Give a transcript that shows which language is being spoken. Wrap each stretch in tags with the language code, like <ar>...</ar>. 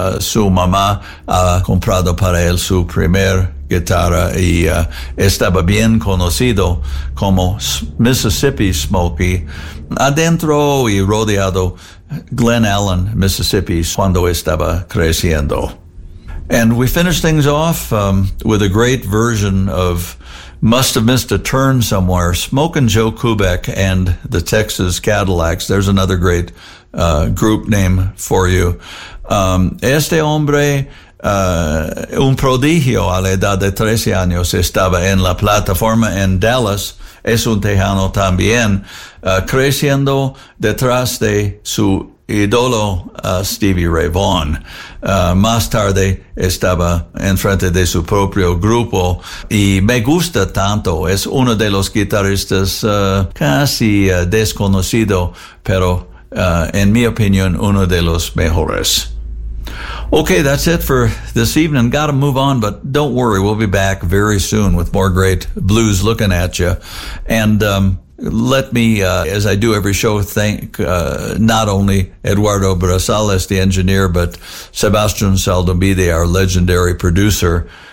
<es>Su mamá ha comprado para él su primer guitarra y estaba bien conocido como Mississippi Smokey. Adentro y rodeado Glen Allen, Mississippi, cuando estaba creciendo.</es> <en>And we finish things off with a great version of Must Have Missed a Turn Somewhere, Smokin' Joe Kubek and the Texas Cadillacs. There's another great group name for you.</en> <es>Este hombre, un prodigio a la edad de 13 años, estaba en la plataforma en Dallas. Es un tejano también, creciendo detrás de su ídolo, Stevie Ray Vaughan. Más tarde estaba enfrente de su propio grupo y me gusta tanto. Es uno de los guitarristas casi desconocido, pero en mi opinión uno de los mejores.</es> <en>Okay, that's it for this evening. Gotta move on, but don't worry. We'll be back very soon with more great blues looking at you. And let me, as I do every show, thank not only Eduardo Brazales, the engineer, but Sebastian Saldobide, our legendary producer.</en>